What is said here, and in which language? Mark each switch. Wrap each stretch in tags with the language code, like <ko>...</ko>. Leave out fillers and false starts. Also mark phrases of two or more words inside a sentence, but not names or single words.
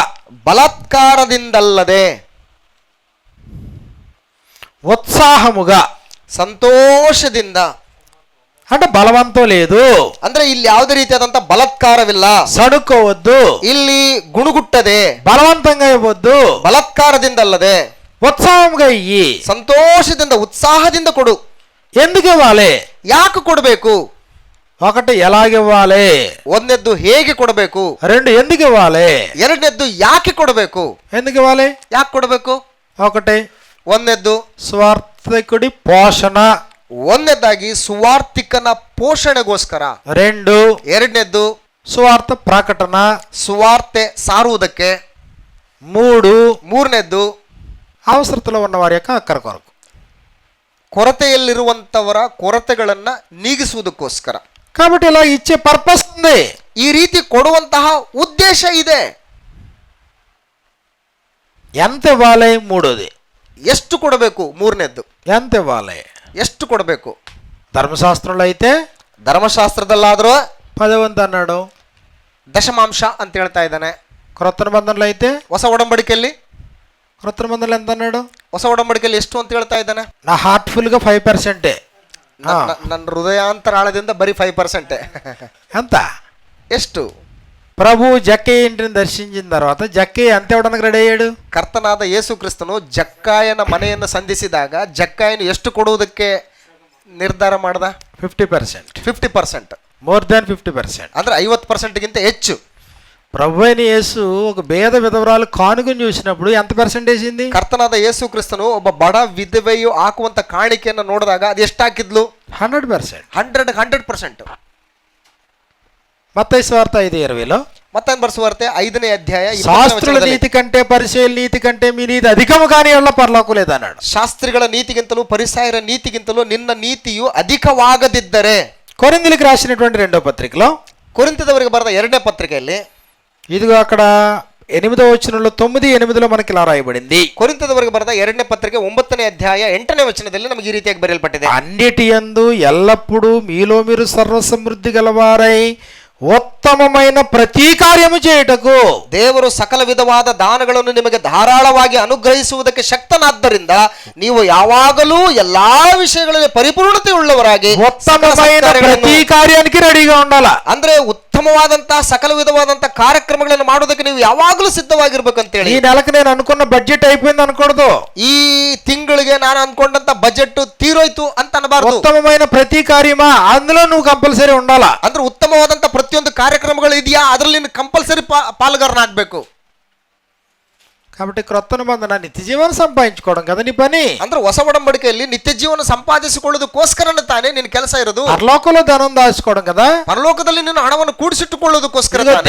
<kn>ಬಲಾತ್ಕಾರದಿಂದಲ್ಲದೆ,</kn> <te>ఉత్సాహముగా,</te> <kn>ಸಂತೋಷದಿಂದ,</kn> <te>అంటే బలవంతం లేదు,</te> <kn>ಅಂದ್ರೆ ಇಲ್ಲಿ ಯಾವುದೇ ರೀತಿಯಾದಂತ ಬಲಾತ್ಕಾರವಿಲ್ಲ,</kn> <te>సణుకోవద్దు,</te> <kn>ಇಲ್ಲಿ ಗುಣಗುಟ್ಟದೆ,</kn> <te>బలవంతంగా ఇవ్వద్దు,</te> <kn>ಬಲಾತ್ಕಾರದಿಂದಲ್ಲದೆ</kn> <te>ఉత్సాహంగా ఇయ్యి.</te> <kn>ಸಂತೋಷದಿಂದ ಉತ್ಸಾಹದಿಂದ ಕೊಡು.</kn> <te>ఎందుకు ఇవ్వాలి?</te> <kn>ಯಾಕೆ ಕೊಡಬೇಕು?</kn> <te>ఒకటి ఎలాగివ్వాలి,</te> <kn>ಒಂದನೇದ್ದು ಹೇಗೆ ಕೊಡಬೇಕು,</kn> <te>రెండు ఎందుకు ఇవ్వాలి,</te> <kn>ಎರಡನೇದ್ದು ಯಾಕೆ ಕೊಡಬೇಕು.</kn> <te>ఎందుకు ఇవ్వాలి?</te> <kn>ಯಾಕೆ ಕೊಡಬೇಕು?</kn> <te>ఒకటి</te> <kn>ಒಂದನೇದ್ದು</kn> <te>స్వార్థకుడి పోషణ,</te> <kn>ಒಂದನೇದಾಗಿ ಸುವಾರ್ತಿಕನ ಪೋಷಣೆಗೋಸ್ಕರ,</kn> <te>రెండు</te> <kn>ಎರಡನೇದ್ದು</kn> <te>సువార్త ప్రకటన,</te> <kn>ಸುವಾರ್ತೆ ಸಾರುವುದಕ್ಕೆ,</kn> <te>మూడు</te> <kn>ಮೂರನೇದ್ದು</kn> <te>అవసరతలో ఉన్న వారి యొక్క అక్కర కొరకు.</te> <kn>ಕೊರತೆಯಲ್ಲಿರುವಂತವರ ಕೊರತೆಗಳನ್ನ ನೀಗಿಸುವುದಕ್ಕೋಸ್ಕರ.</kn> <te>కాబట్టి ఇలా ఇచ్చే పర్పస్ ఉంది,</te> <kn>ಈ ರೀತಿ ಕೊಡುವಂತಹ ಉದ್ದೇಶ ಇದೆ.</kn> <te>ఎంత ఇవ్వాలి? మూడోది</te> <kn>ಎಷ್ಟು ಕೊಡಬೇಕು? ಮೂರನೇದ್ದು</kn> <te>ఎంత ఇవ్వాలి?</te> <kn>ಎಷ್ಟು ಕೊಡಬೇಕು?</kn> <te>ధర్మశాస్త్రంలో అయితే</te> <kn>ಧರ್ಮಶಾಸ್ತ್ರದಲ್ಲಾದರೂ</kn> <te>10 అన్నాడు,</te> <kn>ದಶಮಾಂಶ ಅಂತ ಹೇಳ್ತಾ ಇದ್ದಾನೆ.</kn> <te>క్రొత్త నిబంధనలో అయితే</te> <kn>ಹೊಸ ಒಡಂಬಡಿಕೆಯಲ್ಲಿ</kn> <te>క్రొత్త నిబంధనలు ఎంత అన్నాడు?</te> <kn>ಹೊಸ ಒಡಂಬಡಿಕೆಯಲ್ಲಿ ಎಷ್ಟು ಅಂತ ಹೇಳ್ತಾ ಇದ್ದಾನೆ?</kn> <te>నా హార్ట్ఫుల్గా 5%.</te> <kn>ನನ್ನ ಹೃದಯಾಂತರಾಳದಿಂದ ಬರೀ 5%.</kn> <te>ఎంత?</te> <kn>ಎಷ್ಟು?</kn> <te>ప్రభు జక్కయ్య ఇంటిని దర్శించిన తర్వాత జక్కయ్య ఎంత ఇవ్వడానికి రెడీ అయ్యాడు?</te> <kn>ಕರ್ತನಾದ ಯೇಸು ಕ್ರಿಸ್ತನು ಜಕ್ಕಾಯನ ಮನೆಯನ್ನು ಸಂಧಿಸಿದಾಗ ಜಕ್ಕಾಯನು ಎಷ್ಟು ಕೊಡುವುದಕ್ಕೆ ನಿರ್ಧಾರ ಮಾಡ್ದ?</kn> <te>50%.</te> <kn>50%,</kn> <en>more than 50%.</en> <kn>ಅಂದ್ರೆ 50%ಗಿಂತ ಹೆಚ್ಚು.</kn> <te>ప్రభు అయిన యేసు ఒక పేద విధవరాలు కానుకను చూసినప్పుడు ఎంత పర్సెంటేజ్ ఇంది?</te> <kn>ಕರ್ತನಾದ ಯೇಸು ಕ್ರಿಸ್ತನು ಒಬ್ಬ ಬಡ ವಿಧವೆಯು ಹಾಕುವಂತ ಕಾಣಿಕೆಯನ್ನು ನೋಡಿದಾಗ ಅದು ಎಷ್ಟು ಹಾಕಿದ್ಲು?</kn> <te>100%.</te> <kn>100%.</kn> <te>మత్తయి సువార్త 5:20లో</te> <kn>ಮತ್ತೊಂದು ಬರೆಸುವಾರ್ತೆ 5ನೇ ಅಧ್ಯಾಯ 20ನೇ</kn> <te>శాస్త్రుల</te> <kn>ವಚನದಲ್ಲಿ,</kn> <te>నీతి కంటే పరిచయుల నీతి కంటే మీ నీతి అధికము కానీ ఎల్ల పరలోకం లేదన్నాడు.</te> <kn>ಶಾಸ್ತ್ರಿಗಳ ನೀತಿಗಿಂತಲೂ ಪರಿಸಾಯರ ನೀತಿಗಿಂತಲೂ ನಿನ್ನ ನೀತಿಯು ಅಧಿಕವಾಗದಿದ್ದರೆ.</kn> <te>కొరింథీయులకు రాసినటువంటి 2వ పత్రికలో,</te> <kn>ಕೊರಿಂಥದವರಿಗೆ ಬರೆದ 2ನೇ ಪತ್ರಿಕೆಯಲ್ಲಿ,</kn> <te>ఇదిగో అక్కడ 8వ వచనంలో 9:8లో మనకి ఇలా రాయబడింది.</te> <kn>ಕೊರಿಂಥದವರಿಗೆ ಬರೆದ 2ನೇ ಪತ್ರಿಕೆ 9ನೇ ಅಧ್ಯಾಯ 8ನೇ ವಚನದಲ್ಲಿ ನಮಗೆ ಈ ರೀತಿಯಾಗಿ ಬರೆಯಲ್ಪಟ್ಟಿದೆ.</kn> <te>అన్నిటి యందు ఎల్లప్పుడూ మీలో మీరు సర్వసమృద్ధి గలవారై ఉత్తమమైన ప్రతి కార్యము చేయుటకు</te> <kn>ದೇವರು ಸಕಲ ವಿಧವಾದ ದಾನಗಳನ್ನು ನಿಮಗೆ ಧಾರಾಳವಾಗಿ ಅನುಗ್ರಹಿಸುವುದಕ್ಕೆ ಶಕ್ತನಾದ್ದರಿಂದ ನೀವು ಯಾವಾಗಲೂ ಎಲ್ಲಾ ವಿಷಯಗಳಲ್ಲಿ ಪರಿಪೂರ್ಣತೆ ಉಳ್ಳವರಾಗಿ</kn> <te>ఉత్తమమైన ప్రతి కార్యానికి రెడీగా ఉండాలా.</te> <kn>ಅಂದ್ರೆ ಉತ್ತಮವಾದಂತಹ ಸಕಲ ವಿಧವಾದಂತಹ ಕಾರ್ಯಕ್ರಮಗಳನ್ನು ಮಾಡೋದಕ್ಕೆ ನೀವು ಯಾವಾಗಲೂ ಸಿದ್ಧವಾಗಿರ್ಬೇಕಂತೇಳಿ.</kn> <te>ఈ నెలకు నేను అనుకున్న బడ్జెట్ అయిపోయింది అనకూడదు.</te> <kn>ಈ ತಿಂಗಳಿಗೆ ನಾನು ಅನ್ಕೊಂಡಂತ ಬಜೆಟ್ ತೀರೋಯ್ತು ಅಂತ ಅನ್ನಬಾರದು.</kn> <te>ఉత్తమమైన ప్రతి కార్యమా అందులో నువ్వు కంపల్సరీ ఉండాలా.</te> <kn>ಅಂದ್ರೆ ಉತ್ತಮವಾದಂತ ಪ್ರತಿಯೊಂದು ಕಾರ್ಯಕ್ರಮಗಳು ಇದೆಯಾ ಅದರಲ್ಲಿ ಕಂಪಲ್ಸರಿ ಪಾಲ್ಗಾರನಾಗಬೇಕು.</kn> <te>కాబట్టి క్రొత్త నిబంధన నిత్య జీవనం సంపాదించుకోవడం కదా నీ పని.</te> <kn>ಅಂದ್ರೆ ಹೊಸ ಒಡಂಬಡಿಕೆಯಲ್ಲಿ ನಿತ್ಯ ಜೀವನ ಸಂಪಾದಿಸಿಕೊಳ್ಳೋದಕ್ಕೋಸ್ಕರನೇ ತಾನೇ ನಿನ್ನ ಕೆಲಸ ಇರೋದು.</kn> <te>పరలోకంలో ధనం దాచుకోవడం కదా.</te> <kn>ಪರಲೋಕದಲ್ಲಿ ನೀನು ಹಣವನ್ನು ಕೂಡಿಸಿಟ್ಟುಕೊಳ್ಳೋದಕ್ಕೋಸ್ಕರ ತಾನೇ.</kn>